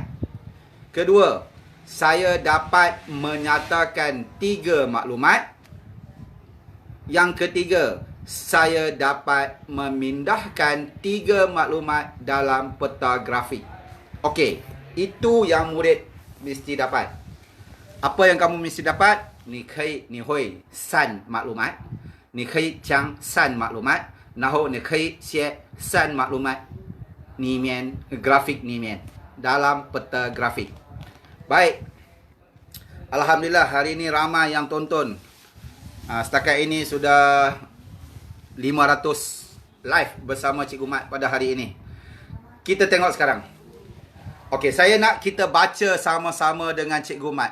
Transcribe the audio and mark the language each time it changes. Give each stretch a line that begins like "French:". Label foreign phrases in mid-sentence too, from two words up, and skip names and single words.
Malay: Kedua, saya dapat menyatakan 3 maklumat. Yang ketiga, saya dapat memindahkan 3 maklumat dalam peta grafik. Okey, itu yang murid mesti dapat. Apa yang kamu mesti dapat?
Chinese: 你可以你会删maklumat, 你可以将删maklumat，然后你可以写删maklumat 里面 grafik 里面
Malay: dalam peta grafik. Baik. Alhamdulillah hari ini ramai yang tonton. Setakat ini sudah 500 live bersama Cikgu Mat pada hari ini. Kita tengok sekarang. Okey, saya nak kita baca sama-sama dengan Cikgu Mat.